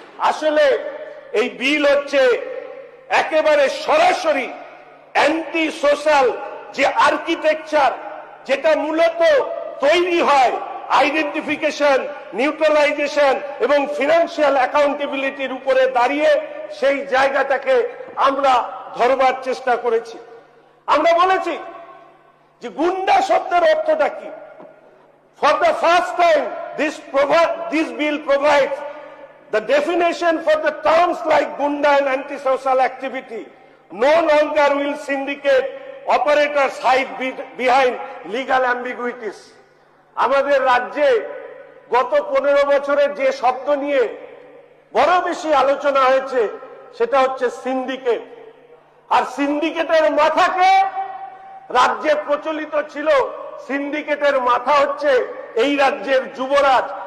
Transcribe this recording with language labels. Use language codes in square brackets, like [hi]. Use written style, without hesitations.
[bn] আসলে এই বিল হচ্ছে একেবারে সরাসরি অ্যান্টি সোশ্যাল যে আর্কিটেকচার, যেটা মূলত তৈরি হয় আইডেন্টিফিকেশন, নিউট্রালাইজেশন এবং ফিনান্সিয়াল অ্যাকাউন্টেবিলিটির উপরে দাঁড়িয়ে, সেই জায়গাটাকে আমরা ধরবার চেষ্টা করেছি। আমরা বলেছি যে গুন্ডা শব্দের অর্থটা কি। [en] For the first time this bill provides the definition for the terms like gunda and antisocial activity. No longer will syndicate operators hide behind legal ambiguities. [bn] আমাদের রাজ্যে গত 15 বছরে যে শব্দ নিয়ে বড় বেশি আলোচনা হয়েছে সেটা হচ্ছে সিন্ডিকেট। আর সিন্ডিকেটের মাথাকে রাজ্যে প্রচলিত ছিল, সিন্ডিকেটের মাথা হচ্ছে এই রাজ্যের যুবরাজ।